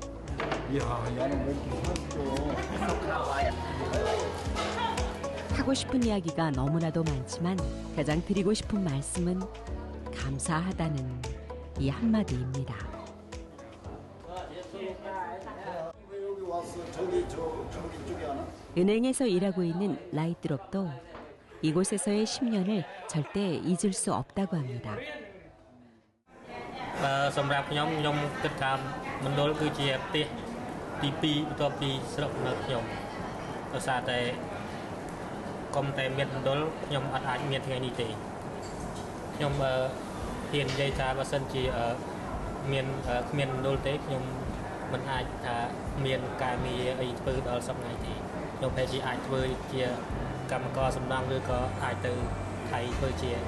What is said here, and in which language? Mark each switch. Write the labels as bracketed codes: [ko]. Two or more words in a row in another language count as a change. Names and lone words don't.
[ko] 하고 싶은 이야기가 너무나도 많지만 가장 드리고 싶은 말씀은 감사하다는 이 한마디입니다. 은행에서 일하고 있는 라이트롭도 이곳에서의 10년을 절대 잊을 수 없다고 합니다. [km] សម្រាប់ខ្ញុំគិតថាមណ្ឌលគឺជាផ្ទះទី2បន្ទាប់ពីស្រុកនៅខ្ញុំដោយសារតែកុំតែមានមណ្ឌលខ្ញុំអត់អាចមានថ្ងៃនេះទេខ្ញុំហ៊ាននិយាយថាបើសិនជាមានគ្មានមណ្ឌលទេខ្ញុំមិនអាចថាមានការងារអីធ្វើដល់សប្តាហ៍ទេខ្ញុំប្រហែលជាអាចធ្វើជាកម្មករសំណង់ឬក៏អាចទៅថៃធ្វើជា